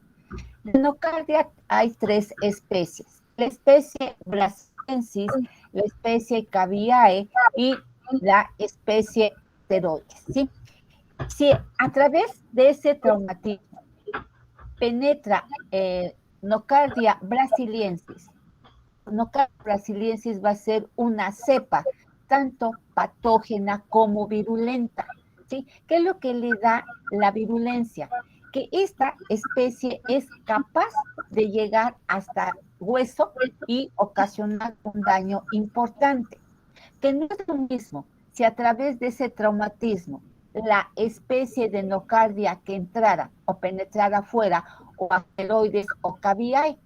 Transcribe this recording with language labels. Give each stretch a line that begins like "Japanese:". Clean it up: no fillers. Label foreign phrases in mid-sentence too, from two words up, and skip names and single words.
Spanish: De Nocardia hay 3 especies. La especie brasiliensis, la especie Caviae y la especie Pteroides, ¿sí? Si a través de ese traumatismo penetra Nocardia brasiliensis, Nocardia brasiliensis va a ser una cepa tanto patógena como virulenta, ¿sí? ¿Qué es lo que le da la virulencia? Que esta especie es capaz de llegar hasta hueso y ocasionar un daño importante, que no es lo mismo si a través de ese traumatismo la especie de nocardia que entrara o penetrara fuera o asteroides o caviae.